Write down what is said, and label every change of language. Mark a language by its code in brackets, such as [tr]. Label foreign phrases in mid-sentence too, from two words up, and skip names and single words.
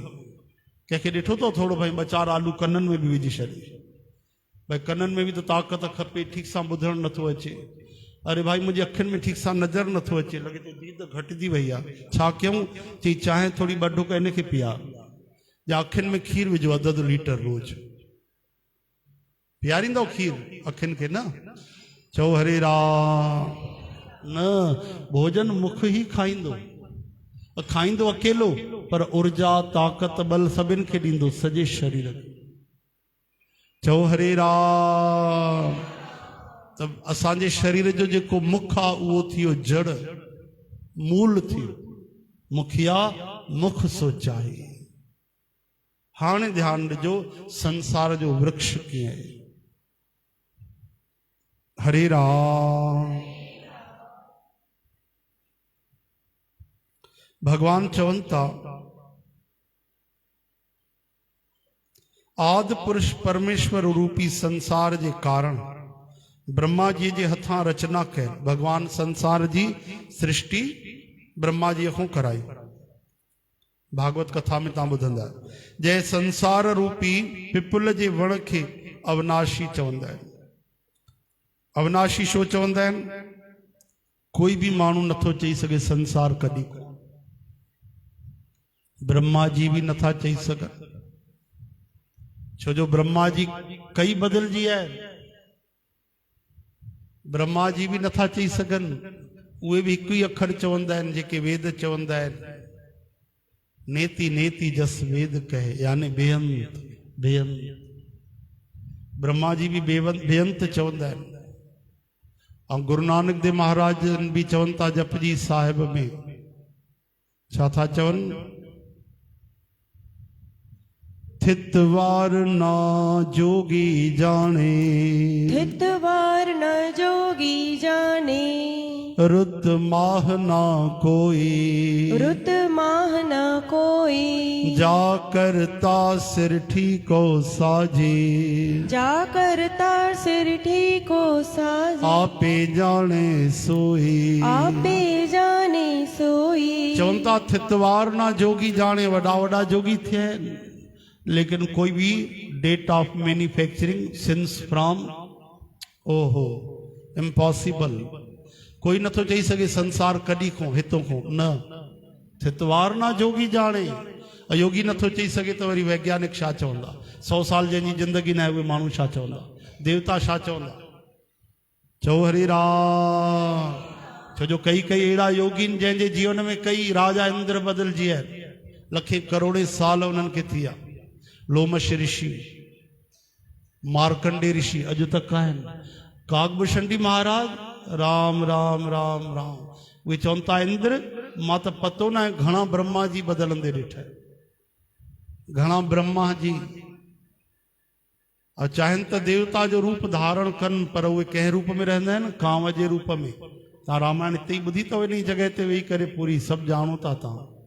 [sd] कंहिंखे ॾिठो तो थोड़ो भाई ॿ चार आलू कननि में भी विझी छॾे, भाई कननि में भी तो ताक़त खपे, ठीक सां ॿुधणु नथो अचे। अरे भाई मुंहिंजी अखियुनि में ठीक सां नज़र नथो अचे, लॻे तो दीद घटिजी वई आहे, छा कयूं? चई चांहि थोड़ी ॿ ढुक इनखे पिया, या अखियुनि में खीर विझो अधु लीटर रोज। पीआरींदव खीर अखियुनि खे? न। चओ हरे राम। न, भोजन मुख ही खाईंदो, खाईंदो अकेलो, पर ऊर्जा ताक़त बल सभिनि खे ॾींदो, सॼे शरीर खे। चओ हरे राम। त असांजे शरीर जो जेको मुख आहे उहो थियो जड़, मूल थियो। [awa] मुखिया मुख सो चाहिए। [sd] हाणे ध्यानु ॾिजो, संसार जो वृक्ष कीअं आहे। हरे राम। भगवान चवनि था, आदि पुरुष परमेश्वर रूपी संसार जे कारण ब्रह्मा जी जे हथां रचना कयल। भगवान संसार जी सृष्टि ब्रह्मा जी खां कराई। भागवत कथा में तव्हां ॿुधंदा, जंहिं संसार रूपी पिपल जे वण खे अविनाशी चवंदा आहिनि। अविनाशी छो चवंदा आहिनि? कोई भी माण्हू नथो चई सघे संसार कॾहिं को, ब्रह्मा जी भी नथा चई सघनि, छो जो ब्रह्मा जी कई बदिलजी आहे। ब्रह्मा जी भी नथा चई सघनि, उहे भी हिकु ई अखर चवंदा आहिनि जेके वेद चवंदा आहिनि। [awa] नेति नेति जस वेद कहे, [sd] यानी बेअंत बेअंत। ब्रह्मा जी भी बेअंत चवंदा आहिनि। ऐं गुरु नानक देव महाराज भी चवनि था जपजी साहिब में, छा था चवनि? [pa] ਥਿਤਵਾਰ ਨਾ ਜੋਗੀ ਜਾਣੇ, ਥਿਤਵਾਰ ਨ ਜੋਗੀ ਜਾਣੇ, ਰੁਤ ਮਾਹ ਨਾ ਕੋਈ, ਰੁਤ ਮਾਹ ਨ ਕੋਈ, ਜਾ ਕਰਤਾ ਸਿਰ ਠੀਕੋ ਸਾਜੇ, ਜਾ ਕਰਤਾ ਸਿਰ ਠੀਕੋ ਸਾਜੇ, ਆਪੇ ਜਾਣੇ ਸੋਈ। ਆਪੇ ਜਾਣੇ ਸੋਈ। [sd] चवंता [pa] ਥਿਤਵਾਰ ਨਾ ਜੋਗੀ ਜਾਣੇ, [sd] वॾा वॾा जोगी थिया आहिनि, लेकिन कोई भी [en] date of manufacturing since from oho impossible, [sd] कोई नथो चई सघे संसार कॾहिं खां हितों खां न। [pa] ਥਿਤਵਾਰ ਨਾ ਜੋਗੀ ਜਾਣੇ, [sd] योगी नथो चई सघे त वरी वैज्ञानिक छा चवंदा, 100 साल जंहिंजी ज़िंदगी न आहे उहे माण्हू छा चवंदा, देवता छा चवंदा। चओ हरि राम। छो जो कई अहिड़ा योगिन जंहिंजे जीवन में कई राजा इंद्र बदिलजी आहिनि, लखे करोड़े साल उन्हनि खे थी विया। लोमश ऋषि, मार्कंडे ऋषि अॼु तक आहिनि, कागभूषणी महाराज, राम राम राम राम। उहे चवनि था इंद्र मां त पतो न आहे घणा ब्रह्मा जी बदलंदे ॾिठा, घणा ब्रह्मा जी, और चाहिनि त देवता जो रूप धारण कनि, पर उहे कंहिं रूप में रहंदा आहिनि, कांव जे रूप में। तव्हां रामायण हिते ई ॿुधी अथव, इन जॻह ते वेही करे पूरी सभु ॼाणो था तव्हां।